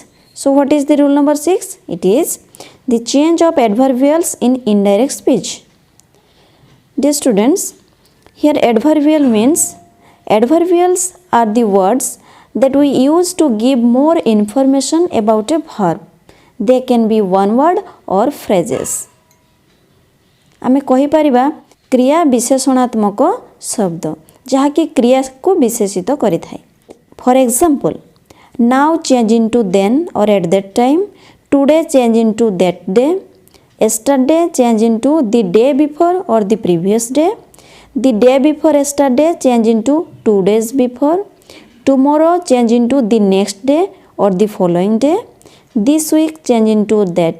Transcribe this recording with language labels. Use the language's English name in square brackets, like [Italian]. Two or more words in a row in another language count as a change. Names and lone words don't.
[English] So what is the rule number 6? It is the change of adverbials in indirect speech. Dear students, here adverbial means adverbials are the words that we use to give more information about a verb. They can be one word or phrases. [Odia] ଆମେ କହି ପାରିବା କ୍ରିୟା ବିଶେଷଣାତ୍ମକ ଶବ୍ଦ ଯାହାକି କ୍ରିୟା କୁ ବିଶେଷିତ କରି ଥାଏ. [English] For example, now change into then or at that time, today change into that day, yesterday change into the day before or the previous day, the day before yesterday change into 2 days before, tomorrow change into the next day or the following day, this week change into that